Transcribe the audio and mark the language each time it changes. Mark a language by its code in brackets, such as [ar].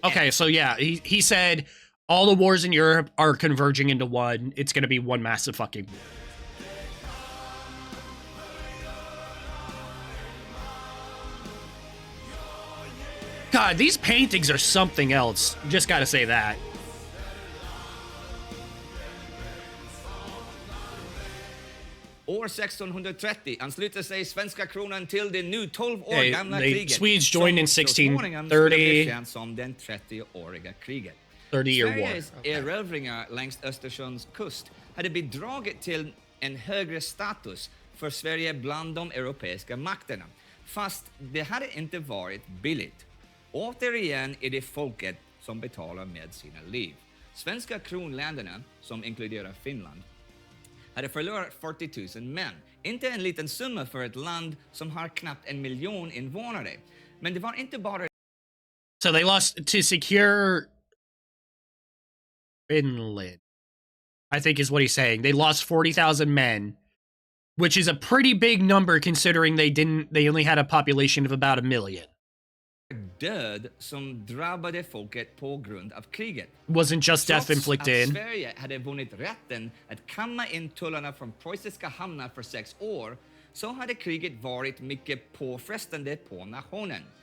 [en] Okay, so yeah, he said all the wars in Europe are converging into one. It's going to be one massive fucking war. God, these paintings are something else. Just gotta say that. [sv] År 1630 ansluter sig svenska kronan till det nu 12 år gamla kriget. [en] Swedes joined in 1630. [sv] Som den 30-åriga kriget. [en] 30-year war. [sv] Sveriges erövringar längs Östersjöns kust hade bidragit till en högre status för Sverige bland de europeiska makterna. Fast det hade inte varit billigt. Återigen är det folket som betalar med sina liv. Svenska kronländerna, som inkluderar Finland, hade förlorat 40 000 män. Inte en liten summa för ett land som har knappt 1 miljon invånare. Men det var inte bara... [en] So they lost to secure Finland, I think is what he's saying. They lost 40,000 men, which is a pretty big number considering they only had a population of about 1 million. [sv] Död som drabbade folket på grund av kriget. [en] Wasn't just death [sv] Trots [en] inflicted. [sv] att Sverige hade vunnit rätten att kamma in tullarna från preussiska hamnar för 6 år, så hade kriget varit mycket påfrestande på nationen.